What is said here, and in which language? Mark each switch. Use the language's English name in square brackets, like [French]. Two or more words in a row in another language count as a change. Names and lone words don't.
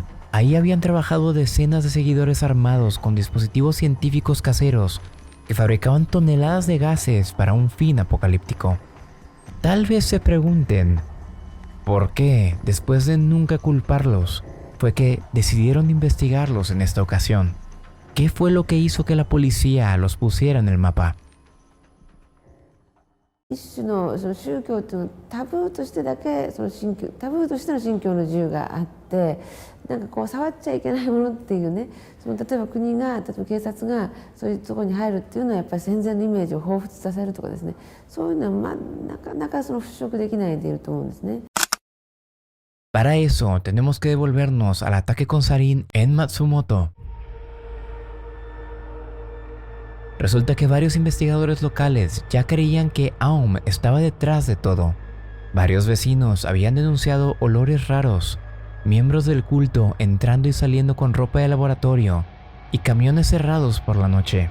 [Spanish] Ahí habían trabajado decenas de seguidores armados con dispositivos científicos caseros que fabricaban toneladas de gases para un fin apocalíptico. Tal vez se pregunten, ¿por qué, después de nunca culparlos, fue que decidieron investigarlos en esta ocasión? ¿Qué fue lo que hizo que la policía los pusiera en el mapa? [Japanese] 一種のその宗教というのはタブーとしてだけそのタブーとしての信教の自由があってなんかこう触っちゃいけないものっていうね、その例えば国が、例えば警察がそういうところに入るっていうのはやっぱり戦前のイメージを彷彿させるとかですね、そういうのはなかなかその払拭できないでいると思うんですね。 [Spanish] Para eso tenemos que devolvernos al ataque con sarín en Matsumoto. Resulta que varios investigadores locales ya creían que Aum estaba detrás de todo. Varios vecinos habían denunciado olores raros, miembros del culto entrando y saliendo con ropa de laboratorio y camiones cerrados por la noche.